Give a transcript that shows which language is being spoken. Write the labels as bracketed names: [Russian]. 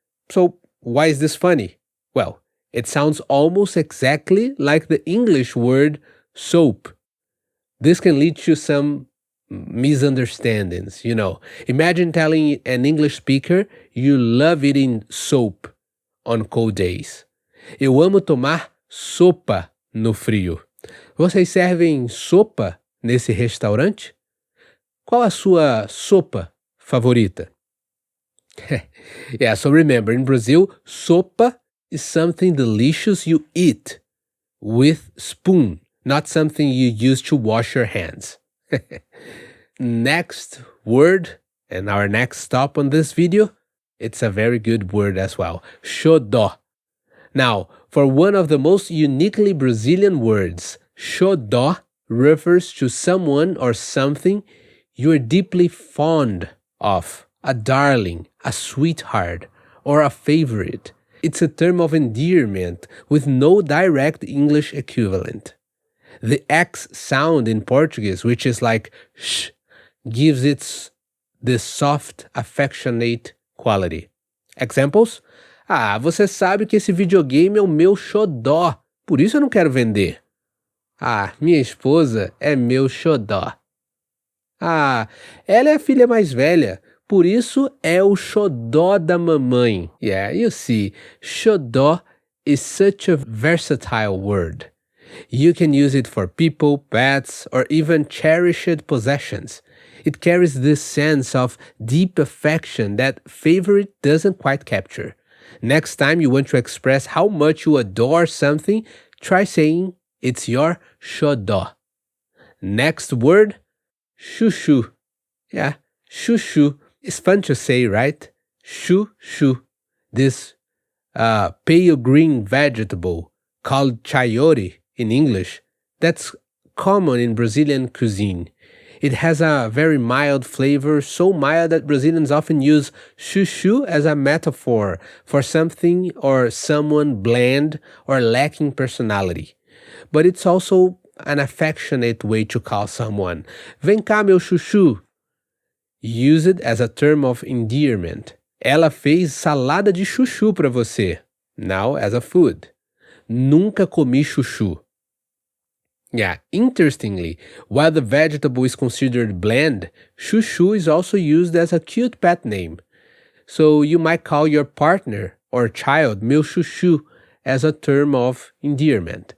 [English] So, why is this funny? Well, it sounds almost exactly like the English word soap. This can lead to some misunderstandings, Imagine telling an English speaker you love eating soap on cold days. [Portuguese] Eu amo tomar sopa no frio. Vocês servem sopa nesse restaurante? Qual a sua sopa favorita? [English] Yeah, so remember, in Brazil, sopa is something delicious you eat with spoon, not something you use to wash your hands. Next word, and our next stop on this video, it's a very good word as well, xodó. Now, for one of the most uniquely Brazilian words, xodó refers to someone or something you are deeply fond of, a darling, a sweetheart, or a favorite. It's a term of endearment with no direct English equivalent. The X sound in Portuguese, which is like sh, gives it this soft, affectionate quality. Examples? [Portuguese] Ah, você sabe que esse videogame é o meu xodó, por isso eu não quero vender. Ah, minha esposa é meu xodó. Ah, ela é a filha mais velha, por isso é o xodó da mamãe. [English] Yeah, you see, xodó is such a versatile word. You can use it for people, pets, or even cherished possessions. It carries this sense of deep affection that favorite doesn't quite capture. Next time you want to express how much you adore something, try saying it's your xodó. Next word, chuchu. Yeah, chuchu. It's fun to say, right? Chuchu. This pale green vegetable called chayote in English, that's common in Brazilian cuisine. It has a very mild flavor, so mild that Brazilians often use chuchu as a metaphor for something or someone bland or lacking personality. But it's also an affectionate way to call someone. [Portuguese] Vem cá, meu chuchu. [English] Use it as a term of endearment. [Portuguese] Ela fez salada de chuchu para você. [English] Now as a food. [Portuguese] Nunca comi chuchu. [English] Yeah, interestingly, while the vegetable is considered bland, chuchu is also used as a cute pet name. So you might call your partner or child meu chuchu as a term of endearment.